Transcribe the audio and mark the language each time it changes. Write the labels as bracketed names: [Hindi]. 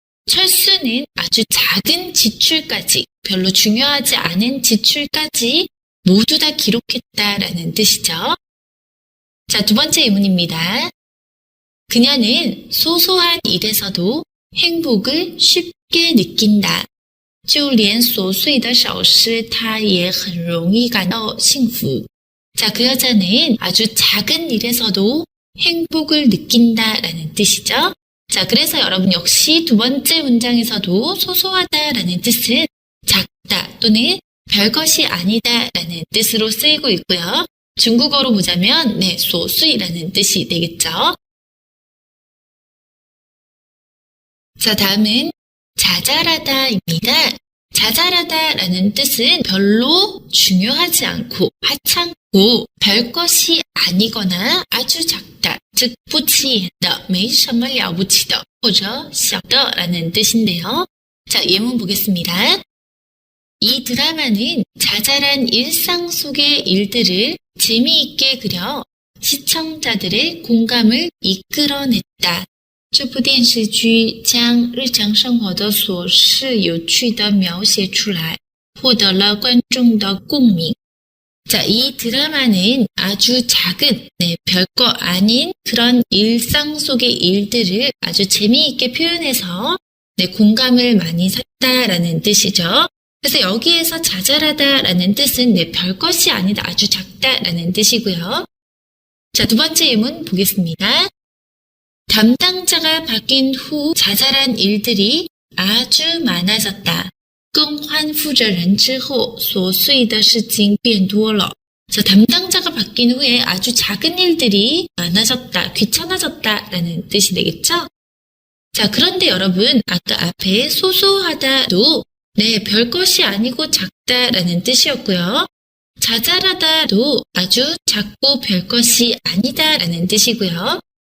[Korean] 철수는 아주 작은 지출까지, 별로 중요하지 않은 지출까지 모두 다 기록했다라는 뜻이죠. 자, 두 번째 예문입니다. 그녀는 소소한 일에서도 행복을 쉽게 느낀다. [Chinese] 就连琐碎的小事她也很容易感到幸福. [Korean] 자, 그 여자는 아주 작은 일에서도 행복을 느낀다라는 뜻이죠. 자, 그래서 여러분 역시 두 번째 문장에서도 소소하다라는 뜻은 작다 또는 별것이 아니다라는 뜻으로 쓰이고 있고요. 중국어로 보자면 네, 琐碎라는 뜻이 되겠죠. 자, 다음은 자잘하다입니다. 자잘하다라는 뜻은 별로 중요하지 않고 하찮고 별것이 아니거나 아주 작다, 즉 [Chinese] 不起眼的没什么了不起的或者小的 [Korean] 라는 뜻인데요. 자, 예문 보겠습니다. 이 드라마는 자잘한 일상 속의 일들을 재미있게 그려 시청자들의 공감을 이끌어냈다. [Chinese] 这部电视剧将日常生活的琐事有趣地描写出来，获得了观众的共鸣. [Korean] 자, 이 드라마는 아주 작은, 네, 별거 아닌 그런 일상 속의 일들을 아주 재미있게 표현해서 네, 공감을 많이 샀다라는 뜻이죠. 그래서 여기에서 자잘하다라는 뜻은 네, 별것이 아니다, 아주 작다라는 뜻이고요. 자, 두 번째 예문 보겠습니다. 담당자가 바뀐 후 자잘한 일들이 아주 많아졌다. [Chinese] 更换负责人之后琐碎的事情变多了. [Korean] 그래서 담당자가 바뀐 후에 아주 작은 일들이 많아졌다, 귀찮아졌다 라는 뜻이 되겠죠? 자, 그런데 여러분 아까 앞에 소소하다도 네, 별것이 아니고 작다라는 뜻이었고요. 자잘하다도 아주 작고 별것이 아니다라는 뜻이고요.